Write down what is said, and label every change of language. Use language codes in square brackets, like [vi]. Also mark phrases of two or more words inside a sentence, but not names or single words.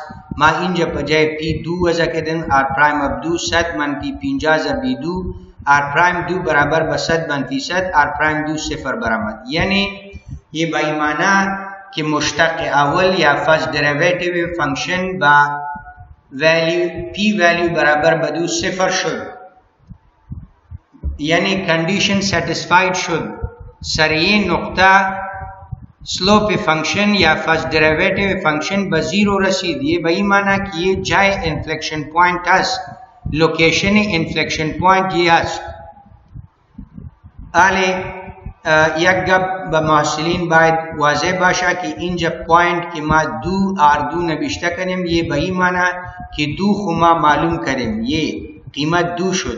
[fa] ما اینجا بجای p 2 وضع کردیم، [en] r prime of 2 [fa] 100 منفی 50 ضرب 2، [en] r prime 2 [fa] برابر به 100 منفی 100، r پرایم 2 صفر برآمد. یعنی یہ به این معنی که مشتق اول یا [en] first derivative function [fa] با [en] value p value [fa] برابر به 2 صفر شد. یعنی [en] condition satisfied [fa] شد. سر یہ نقطه [en] slope function [fa] یا [en] first derivative function [fa] به 0 رسید. یہ به این معنی که یہ جای [en] inflection point [fa] است، [en] location inflection point [fa] یہ است. حالی یک گپ به محصلین باید واضح باشه که اینجا پوینت که ما 2 r2 نوشته کنیم، یہ به این معنی که 2 خو ما معلوم کردیم، یہ قیمت 2 شد.